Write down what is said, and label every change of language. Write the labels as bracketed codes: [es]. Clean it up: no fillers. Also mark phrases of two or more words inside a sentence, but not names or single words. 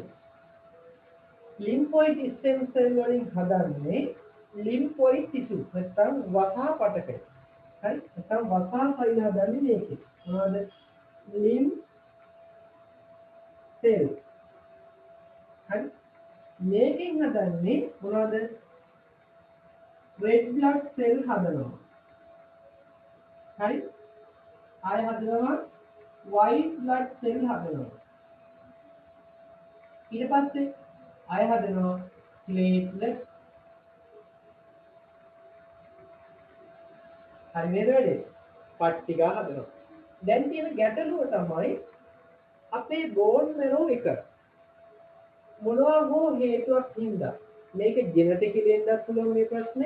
[en] lymphoid stem cell [si] වලින් හදන්නේ [en] lymphoid tissue [si] නැත්නම් වසා පටකය. හරි? නැත්නම් වසා සෛල හදන්නේ මේකේ. මොනවද? [en] lymph cell. [si] හරි? මේකෙන් හදන්නේ මොනවද? [en] red blood cell [si] හදනවා. හරි? ආය හදනවා [en] white blood cell [si] හදනවා. ඊට පස්සේ ආය හදනවා platelet. හරි නේද වැඩේ? පට්ටිකා හදනවා. දැන් තියෙන ගැටලුව තමයි අපේ [en] bone marrow [si] එක මොනවා හෝ හේතුවක් හින්දා මේක ජෙනටිකලි එන්නත් පුළුවන් මේ ප්‍රශ්නේ.